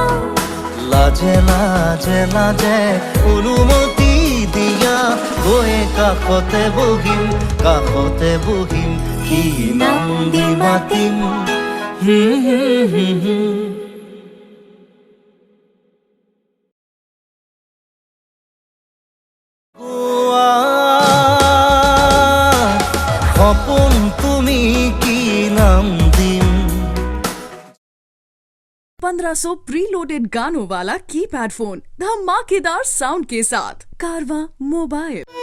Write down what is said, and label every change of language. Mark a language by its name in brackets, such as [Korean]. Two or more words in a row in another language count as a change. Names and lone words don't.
[Assamese] লাজে অনুমতি দিয়া গৈ কাষতে বহিম কি নাম দি মাতিম সপোন তুমি কি নাম দিম [Hindi] 1500 प्रीलोडेड गानों वाला [English] keypad phone [Hindi] धमाकेदार साउंड के साथ कारवां मोबाइल।